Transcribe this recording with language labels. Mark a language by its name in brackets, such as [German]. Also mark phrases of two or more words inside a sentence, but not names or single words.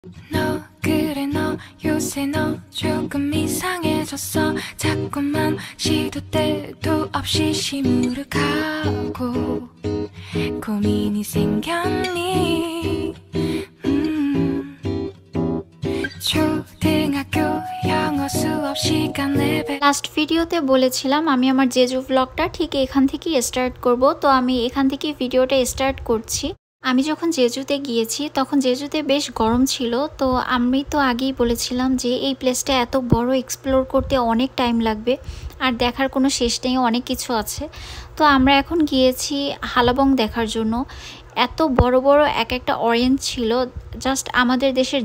[Korean] 너 그래 너 요새 너 조금 이상해졌어 자꾸만 시도 때도 없이 시무룩하고 고민이 생겼니 초등학교 영어 수업 시간 레벨 [Bangla] লাস্ট ভিডিওতে বলেছিলাম আমি আমার জেজু ব্লগটা ঠিক এখান থেকেই স্টার্ট করব তো আমি এখান থেকে ভিডিওটা স্টার্ট করছি আমি যখন জেজুতে গিয়েছি তখন জেজুতে বেশ গরম ছিল তো আমি তো আগেই বলেছিলাম যে এই প্লেসটা এত বড় এক্সপ্লোর করতে অনেক টাইম লাগবে আর দেখার কোনো শেষ নেই অনেক কিছু আছে তো আমরা এখন গিয়েছি হালাবং দেখার জন্য এত বড় বড় এক একটা অরেঞ্জ ছিল জাস্ট আমাদের দেশের